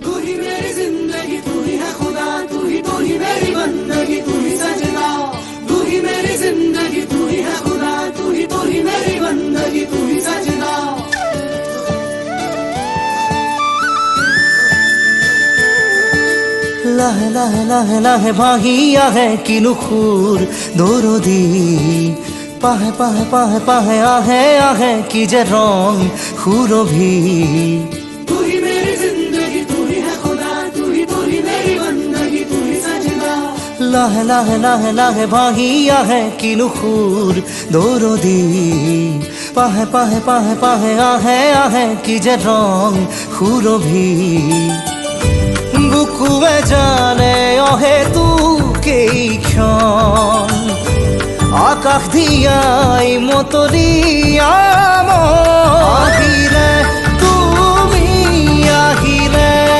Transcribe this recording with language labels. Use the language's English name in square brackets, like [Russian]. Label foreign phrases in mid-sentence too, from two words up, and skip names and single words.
[Hindi] ही मेरी जिंदगी, तू ही है खुदा, तू ही मेरी बंदगी, तू ही सजना। तू ही मेरी जिंदगी, तू ही है खुदा, तू ही मेरी बंदगी, तू ही सजना। [Assamese] লাহে লাহে লাহে লাহে ভাহি আহে কিনো সুৰ দৰদি পাহে পাহে পাহে পাহে আহে আহে কি যে ৰং সুৰভি [Hindi] तू ही मेरी जिंदगी, तू ही है खुदा, तू ही मेरी बंदगी, तू ही सजना। [Assamese] লাহে লাহে লাহে লাহে ভাহি আহে কিনো সুৰ দৰদি পাহে পাহে পাহে পাহে আহে আহে কি যে ৰং সুৰভি বুকুৱে জানে অহেতুকেইক্ষণ আকাশ দিয়াই মতলীয়া আহিলে তুমি আহিলে